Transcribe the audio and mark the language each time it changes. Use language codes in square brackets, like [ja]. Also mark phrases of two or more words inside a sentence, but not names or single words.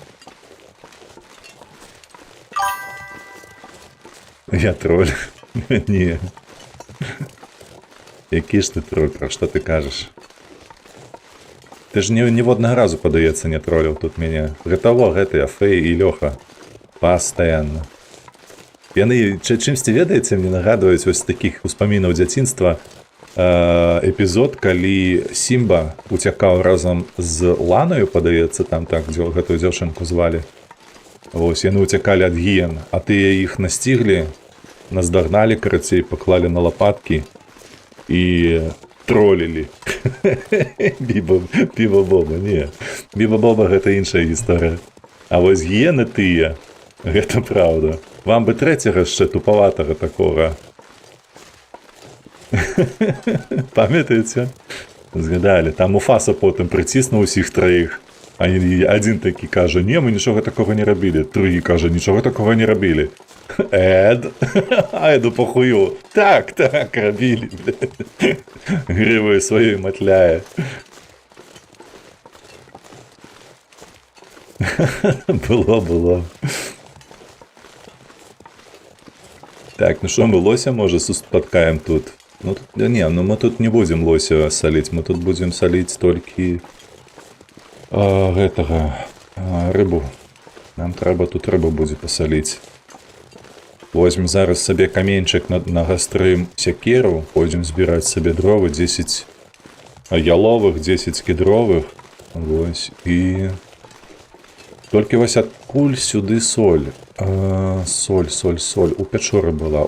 [uk] Я троль. Ні. Який ж ти троль, про що ти кажеш? Ти ж ні в одного разу, подається, не троллив тут мене. Гетово, я Фей і Льоха. Постоянно. [be] Яны чымсьці ведаеце, мне нагадваюць вось такіх успамінаў дзяцінства эпізод, калі Сімба уцякаў разам з Ланаю, падаецца, там так, гэтую дзяўчынку звалі. Вось, яны уцякалі ад гіен, а тыя іх насціглі, наздагналі, карацей, паклалі на лапаткі і тролілі. Біба-боба, не. Біба-боба гэта іншая гісторыя. А вось гіены тыя, гэта праўда. [uk] Вам бы третього ще туповатого такого. Пам'ятаєте? Згадали, там Муфаса потім притиснув усіх троїх. А один такий каже, ні, ми нічого такого не робили. Другий каже, нічого такого не робили. Ед? А Еду похую. Так, робили. Гривою своєю мотляє. Було. [ru] Так, ну что, мы лося, может, споткаем тут? Ну, не, ну мы тут не будем лося солить, мы тут будем солить только рыбу. Нам треба тут рыбу будет посолить. [be] Возьмем зараз себе каменчик нагастрим секеру, пойдем збирать себе дровы, 10 яловых, 10 кедровых. Вось, и... Толькі вось адкуль сюды соль. Соль. У пячоры была.